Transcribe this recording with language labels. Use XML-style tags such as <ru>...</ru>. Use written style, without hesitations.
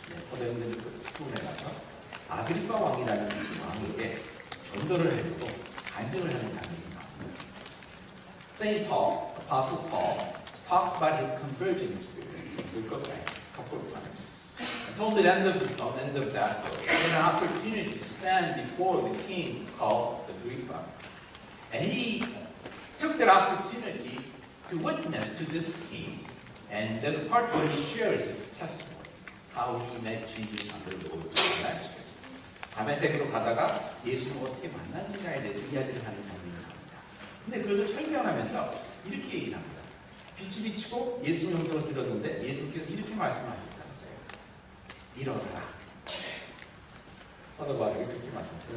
<ko>서대문의 수군에 가서 아그리파 왕이라는 왕에게 전도를 해주고 간증을 하는 장면이 나옵니다.</ko> <en>Saint Paul, Apostle Paul, talks about his conversion experience in the book of Acts a couple of times. And told at the end of that book, he had an opportunity to stand before the king called Agrippa. And he took that opportunity to witness to this king. And there's a part where he shares his testimony, how he met Jesus on the road to Damascus.</en> <ko>다메섹으로 가다가 예수님을 어떻게 만났는가에 대해서 이야기를 하는 장면이 나옵니다. 근데 그것을 설명하면서 이렇게 얘기를 합니다. 빛이 비치고 예수님 음성을 들었는데 예수님께서 이렇게 말씀하셨다는 거예요. 일어나라. 사도 바울에게 그렇게 말씀하셨어요.</ko>